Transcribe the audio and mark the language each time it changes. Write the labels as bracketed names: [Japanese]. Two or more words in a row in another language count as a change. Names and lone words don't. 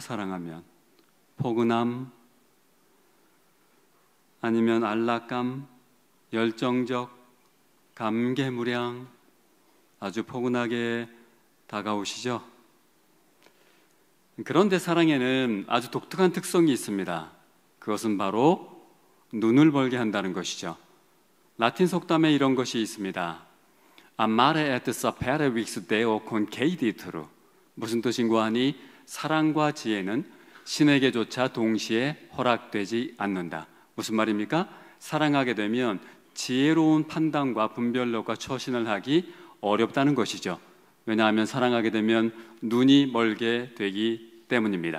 [Korean] 사랑하면 포근함, 아니면 안락감, 열정적, 감개무량, 아주 포근하게 다가오시죠? 그런데 사랑에는 아주 독특한 특성이 있습니다. 그것은 바로 눈을 벌게 한다는 것이죠. 라틴 속담에 이런 것이 있습니다. [Latin] Amare et sapere vix deo concedituru. [Korean] 무슨 뜻인고 하니 사랑과 지혜는 신에게조차 동시에 허락되지 않는다. 무슨 말입니까? 사랑하게 되면 지혜로운 판단과 분별력과 처신을 하기 어렵다는 것이죠. 왜냐하면 사랑하게 되면 눈이 멀게 되기 때문입니다.